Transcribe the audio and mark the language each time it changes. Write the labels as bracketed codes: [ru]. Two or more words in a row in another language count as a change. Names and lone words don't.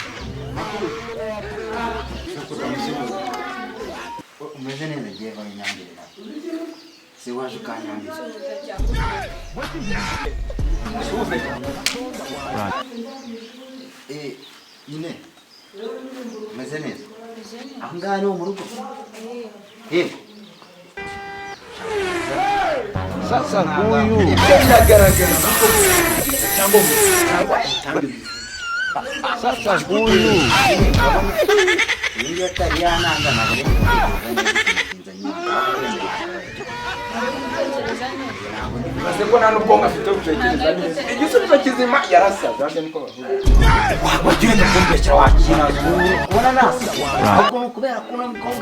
[rw] umeze neza igihe banyangire si waje ukanyangiza nyine umeze neza aho ngaho ni ho mu rugo yego [sw] sasa huyu [rw] ibyo biragaragara cyangwa [sw] sasa huyu [rw] iyo atari yananga ntabwo maze ko nta n'ubwonko afite butekereza neza igisubizo kizima yarasaza niko bavuga wagenda kumbeshyira wakira ubona nasa ahubwo ni ukubera ko uno mukobwa